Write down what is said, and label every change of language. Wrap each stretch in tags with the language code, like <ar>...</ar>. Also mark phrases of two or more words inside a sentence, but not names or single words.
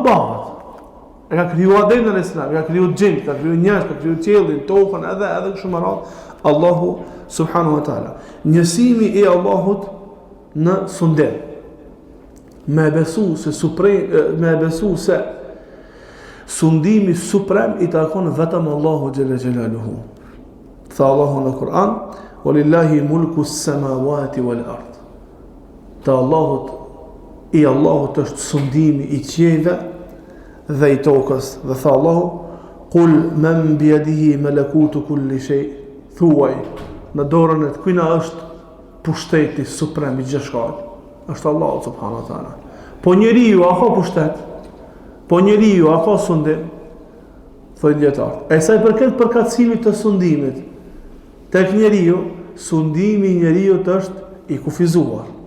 <sq>E ka krijuar Ademin</sq> <ar>عليه السلام,</ar> <sq>ka krijuar gjin, ka krijuar njerëz, ka krijuar qiellin, tokën, edhe kështu me radhë, Allahu</sq> <ar>سبحانه وتعالى.</ar> <sq>Njësimi i Allahut në sundet. Me besu se sundimi suprem i takon vetëm Allahu</sq> <ar>جل جلاله.</ar> <sq>Tha Allahu në Kur'an:</sq> <ar>"ولله ملك السماوات والأرض."</ar> <sq>Te Allahut është sundimi i qiejve dhe i tokës. Dhe tha Allahu:</sq> <ar>"قل من بيده ملكوت كل شيء."</ar> <sq>Thuaj, në dorën e kujna është pushteti suprem i gjithçka? Është Allahu</sq> <ar>سبحانه وتعالى.</ar> <sq>Po njeriu a ka pushtet? Po njeriu a ka sundim? Thonë dietar. E sa i përket përkatësimit të sundimit, tek njeriu, sundimi i njeriu është i kufizuar.</sq>